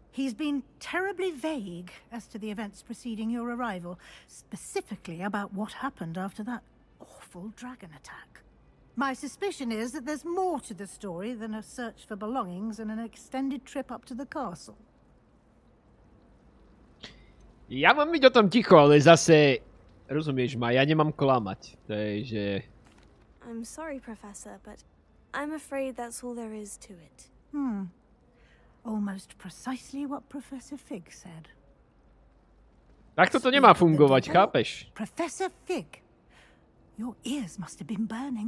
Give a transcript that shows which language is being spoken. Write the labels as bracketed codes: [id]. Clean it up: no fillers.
[en] He's been terribly vague as to the events preceding your arrival, specifically about what happened after that awful dragon attack. My suspicion is that there's more to the story than a search for belongings and an extended trip up to the castle. [sk] Ja mám byť o tom ticho, ale zase... Rozumieš ma, ja nemám klamať. Takže... [en] I'm sorry, Professor, but I'm afraid that's all there is to it. Almost precisely what Professor Fig said. [sk] Takto to nemá fungovať, chápeš? [en] Professor Fig, your ears must have been burning.